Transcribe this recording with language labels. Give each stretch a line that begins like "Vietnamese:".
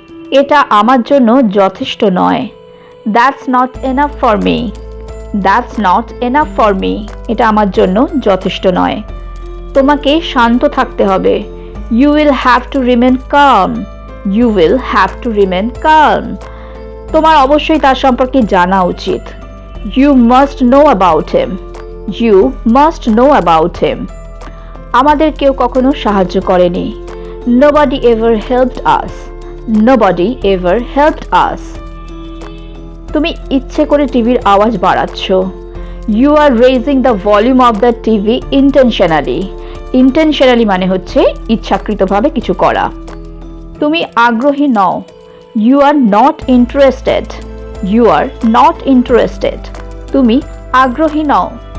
Bangla: এটা আমার জন্য যথেষ্ট নয়।
English: That's not enough for me. That's not enough for me.
Bangla: এটা আমার জন্য যথেষ্ট নয়। তোমাকে শান্ত থাকতে হবে।
English: You will have to remain calm. You will have to remain calm.
Bangla: তোমার অবশ্যই তার সম্পর্কে জানা উচিত।
English: You must know about him. You must know about him.
Bangla: আমাদের কেউ কখনো সাহায্য করেনি।
English: Nobody ever helped us. Nobody ever helped us.
Bangla: তুমি ইচ্ছে করে টিভির আওয়াজ বাড়াচ্ছ।
English: You are raising the volume of the TV intentionally.
Bangla: Intentionally মানে হচ্ছে ইচ্ছাকৃতভাবে কিছু করা। তুমি আগ্রহী নও।
English: You are not interested. You are not interested.
Bangla: তুমি আগ্রহী নও।